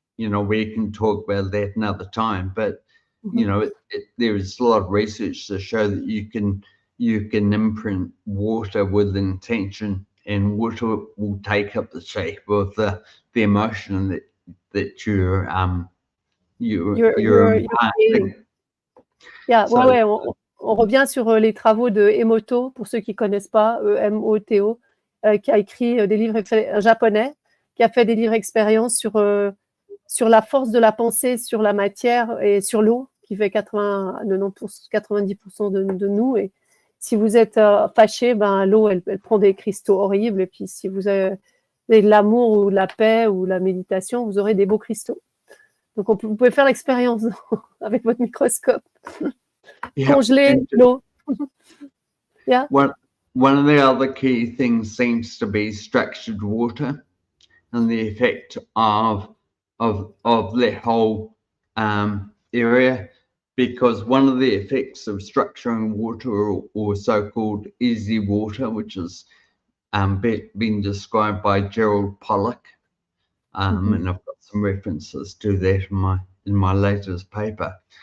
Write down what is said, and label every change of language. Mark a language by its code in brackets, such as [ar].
[en] You know, we can talk about that another time, but you know, there is a lot of research to show that you can imprint water with intention, and water will take up the shape of the emotion that you're creating. [fr] Yeah, ouais, on revient sur les travaux de Emoto, pour ceux qui connaissent pas, Emoto, qui a écrit des livres un japonais, qui a fait des livres expériences sur la force de la pensée, sur la matière et sur l'eau, qui fait 90% de nous. Et si vous êtes fâché, ben, l'eau, elle prend des cristaux horribles. Et puis, si vous avez de l'amour ou de la paix ou la méditation, vous aurez des beaux cristaux. Donc, vous pouvez faire l'expérience avec votre microscope. Congeler l'eau. Yeah. [en] One of the other key things seems to be structured water and the effect of the whole area, because one of the effects of structuring water or so-called easy water, which has been described by Gerald Pollack, and I've got some references to that in my latest paper.